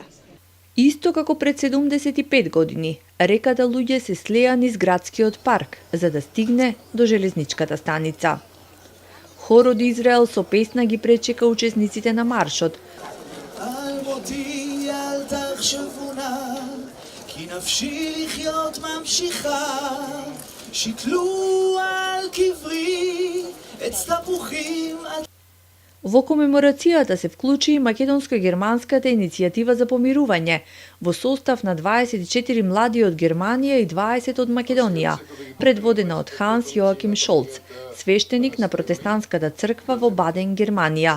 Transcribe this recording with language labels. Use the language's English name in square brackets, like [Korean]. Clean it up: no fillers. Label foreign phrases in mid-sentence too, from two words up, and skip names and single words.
[Macedonian] Исто како пред 75 години, реката луѓе се слеа низ градскиот парк за да стигне до железничката станица. Хор од Израел со песна ги пречека учесниците на маршот. [Hebrew] כי נפשי לחיות ממשיכה, שיקלו על קברי עץ תפוחים. [Macedonian] Во комеморацијата се вклучи и македонско-германската иницијатива за помирување, во состав на 24 млади од Германија и 20 од Македонија, предводена од Ханс Јоаким Шолц, свештеник на протестантската црква во Баден, Германија.